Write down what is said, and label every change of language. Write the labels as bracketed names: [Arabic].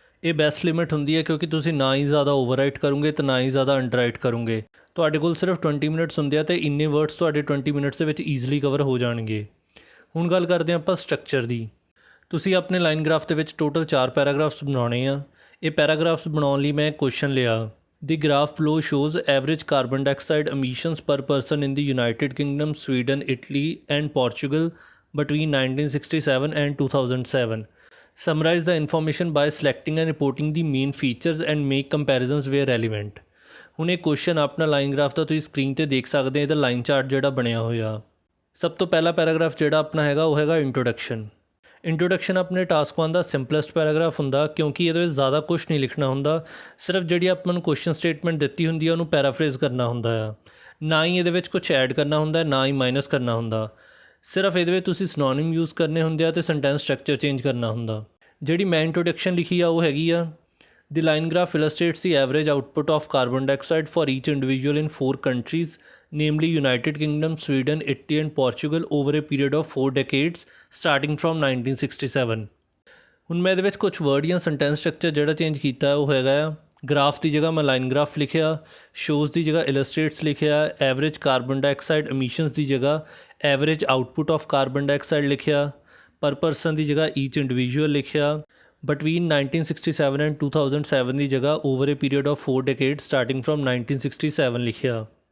[Punjabi] ਇਹ best limit ਹੁੰਦੀ ਹੈ, ਕਿਉਂਕਿ ਤੁਸੀਂ ਨਾ ਹੀ ਜ਼ਿਆਦਾ ਓਵਰਰਾਈਟ ਕਰੋਗੇ ਤੇ ਨਾ ਹੀ ਜ਼ਿਆਦਾ ਅੰਡਰਰਾਈਟ ਕਰੋਗੇ। ਤੁਹਾਡੇ ਕੋਲ ਸਿਰਫ 20 ਮਿੰਟਸ ਹੁੰਦੇ ਆ ਤੇ ਇੰਨੇ ਵਰਡਸ ਤੁਹਾਡੇ 20 ਮਿੰਟਸ ਦੇ ਵਿੱਚ ਈਜ਼ੀਲੀ ਕਵਰ ਹੋ ਜਾਣਗੇ। ਹੁਣ ਗੱਲ ਕਰਦੇ ਹਾਂ ਆਪਾਂ ਸਟਰਕਚਰ ਦੀ। ਤੁਸੀਂ ਆਪਣੇ ਲਾਈਨ ਗ੍ਰਾਫ ਦੇ ਵਿੱਚ ਟੋਟਲ 4 ਪੈਰਾਗ੍ਰਾਫਸ ਬਣਾਉਣੇ ਆ। ਇਹ ਪੈਰਾਗ੍ਰਾਫਸ ਬਣਾਉਣ ਲਈ ਮੈਂ ਕੁਐਸਚਨ ਲਿਆ। [English] The graph below shows average carbon dioxide emissions per person in the United Kingdom, Sweden, Italy and Portugal between 1967 and 2007. Summarize the information by selecting and reporting the main features and make comparisons where relevant. [Punjabi] ਹੁਣ ਇਹ question ਆਪਣਾ line graph ਦਾ ਤੁਸੀਂ screen ਤੇ ਦੇਖ ਸਕਦੇ ਹੋ। ਇਹਦਾ line chart ਜਿਹੜਾ ਬਣਿਆ ਹੋਇਆ। ਸਭ ਤੋਂ ਪਹਿਲਾ ਪੈਰਾਗ੍ਰਾਫ ਜਿਹੜਾ ਆਪਣਾ ਹੈਗਾ ਉਹ ਹੈਗਾ ਇੰਟਰੋਡਕਸ਼ਨ। ਇੰਟਰੋਡਕਸ਼ਨ ਆਪਣੇ ਟਾਸਕ 1 ਦਾ ਸਿੰਪਲੈਸਟ ਪੈਰਾਗ੍ਰਾਫ ਹੁੰਦਾ, ਕਿਉਂਕਿ ਇਹਦੇ ਵਿੱਚ ਜ਼ਿਆਦਾ ਕੁਛ ਨਹੀਂ ਲਿਖਣਾ ਹੁੰਦਾ। ਸਿਰਫ ਜਿਹੜੀ ਆਪਾਂ ਨੂੰ ਕੁਐਸਚਨ ਸਟੇਟਮੈਂਟ ਦਿੱਤੀ ਹੁੰਦੀ ਆ ਉਹਨੂੰ ਪੈਰਾਫਰੇਜ਼ ਕਰਨਾ ਹੁੰਦਾ ਆ। ਨਾ ਹੀ ਇਹਦੇ ਵਿੱਚ ਕੁਛ ਐਡ ਕਰਨਾ ਹੁੰਦਾ, ਨਾ ਹੀ ਮਾਈਨਸ ਕਰਨਾ ਹੁੰਦਾ। ਸਿਰਫ ਇਹਦੇ ਵਿੱਚ ਤੁਸੀਂ ਸਿਨੋਨਿਮ ਯੂਜ਼ ਕਰਨੇ ਹੁੰਦੇ ਆ ਤੇ ਸੈਂਟੈਂਸ ਸਟਰਕਚਰ ਚੇਂਜ ਕਰਨਾ ਹੁੰਦਾ। ਜਿਹੜੀ ਮੈਂ ਇੰਟਰੋਡਕਸ਼ਨ ਲਿਖੀ ਆ ਉਹ ਹੈਗੀ ਆ [English] The line graph illustrates the average output of carbon dioxide for each individual in 4 countries, namely United Kingdom, Sweden, Italy and Portugal over a period of 4 decades starting from 1967. [Punjabi] ਹੁਣ ਮੈਂ ਇਹਦੇ ਵਿੱਚ ਕੁਝ ਵਰਡ ਜਾਂ ਸੈਂਟੈਂਸ ਸਟਰਕਚਰ ਜਿਹੜਾ change ਕੀਤਾ ਉਹ ਹੈਗਾ ਆ। ਗ੍ਰਾਫ ਦੀ ਜਗ੍ਹਾ ਮੈਂ ਲਾਈਨ ਗ੍ਰਾਫ ਲਿਖਿਆ, ਸ਼ੋਜ਼ ਦੀ ਜਗ੍ਹਾ ਇਲਸਟ੍ਰੇਟਸ ਲਿਖਿਆ, ਐਵਰੇਜ ਕਾਰਬਨ ਡਾਈਆਕਸਾਈਡ ਐਮਿਸ਼ਨਸ ਦੀ ਜਗ੍ਹਾ average output of carbon dioxide ਲਿਖਿਆ, ਪਰ ਪਰਸਨ ਦੀ ਜਗ੍ਹਾ ਈਚ ਇੰਡੀਵਿਜੂਅਲ ਲਿਖਿਆ, [English] between 1967 and 2007 [Punjabi] ਦੀ ਜਗ੍ਹਾ [English] over a period of 4 decades starting from 1967 [Punjabi] ਲਿਖਿਆ।